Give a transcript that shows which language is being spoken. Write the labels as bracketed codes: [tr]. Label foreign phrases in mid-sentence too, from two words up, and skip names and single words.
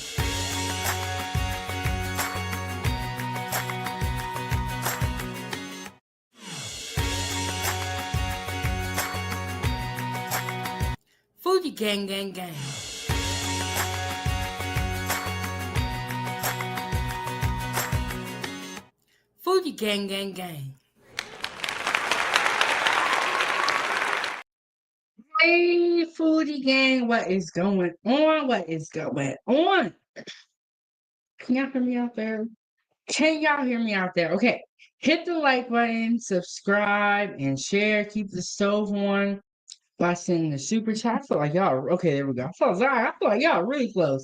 [en] Foodiegang, gang, gang. Foodiegang, gang, gang. Hey, Foodiegang, what is going on? What is going on? Can y'all hear me out there? Can y'all hear me out there? Okay, hit the like button, subscribe, and share. Keep the stove on by sending the super chat. I feel like y'all, okay, there we go. I feel like y'all really close.